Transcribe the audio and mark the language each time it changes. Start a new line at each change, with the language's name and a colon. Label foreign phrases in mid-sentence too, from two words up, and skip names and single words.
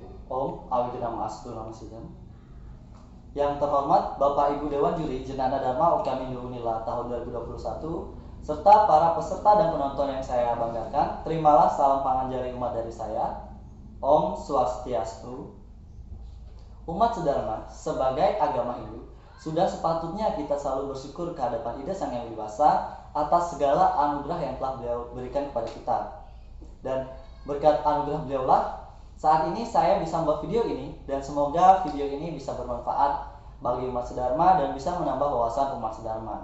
Sanskrit: Om Awidinama Asdo Namasidam.
Indonesian: Yang terhormat Bapak Ibu Dewan Juri Jenana Dharma Ukamindo Unila tahun 2021 serta para peserta dan penonton yang saya banggakan, terimalah salam panganjari umat dari saya.
Sanskrit: Om Swastiastu.
Indonesian: Umat sedharma sebagai agama Hindu, sudah sepatutnya kita selalu bersyukur ke hadapan Ida Sang Yang Wibasa atas segala anugerah yang telah beliau berikan kepada kita. Dan berkat anugerah beliau lah saat ini saya bisa membuat video ini, dan semoga video ini bisa bermanfaat bagi umat sedharma dan bisa menambah wawasan umat sedharma.